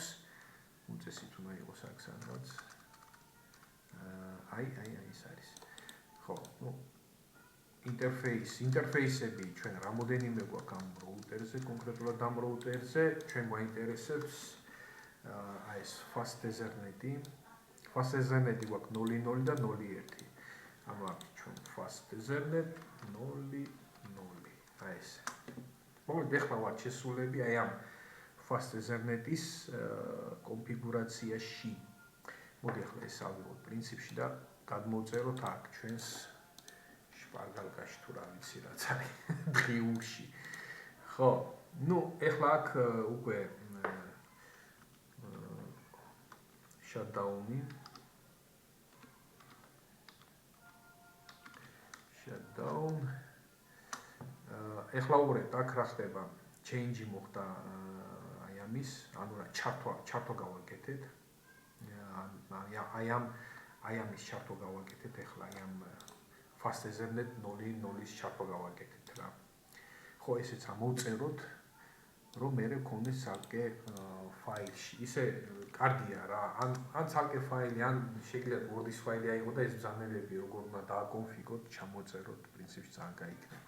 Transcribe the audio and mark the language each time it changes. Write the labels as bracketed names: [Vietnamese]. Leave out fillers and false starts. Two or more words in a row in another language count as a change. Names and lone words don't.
[Georgian] უწესით უნდა იყოს აქ სადღაც. აი ეს არის. ხო, ინტერფეისები ჩვენ რამოდენიმე გვაქვს ამ რაუტერზე, კონკრეტულად ამ რაუტერზე, ჩვენ გვაინტერესებს აი ეს [English] fast ethernet- [Georgian] ი. [English] fast ethernet- [Georgian] ი გვაქვს 0.0 და 0.1. ანუ აქ ჩვენ [English] fast ethernet [Georgian] 0.0. აი ეს. მოკლედ ეხლა ვართ შესულები აი ამ [English] fast ethernet- [Georgian] ის კონფიგურაციაში. მოდი ახლა ეს ავიღოთ პრინციპში და გადმოვწეროთ აქ ჩვენს შპარგალკაში თუ რა ვიცი რაც არის დღიურში. ხო, ну, ეხლა აქ უკვე shutdown-ი. Shutdown. ეხლა უბრალოდ აქ რა ხდება? Change-ი მოხდა აი ამის, ანუ რა ჩართვა გავაკეთეთ. აი ამის ჩართვა გავაკეთეთ, ეხლა აი ამ [English] fast ethernet [Georgian] 0.0-ის ჩართვა გავაკეთეთ რა. ხო, ესეც ამოვწეროთ, რომ მე გქონდეს ცალკე ფაილში. ისე კარგია რა. ან ცალკე ფაილი, ან შეგიძლიათ Word-ის ფაილი აიღოთ და ეს ბრძანებები როგორ უნდა დააკონფიგოთ, ჩამოწეროთ, პრინციპში ძალიან გაიქნება.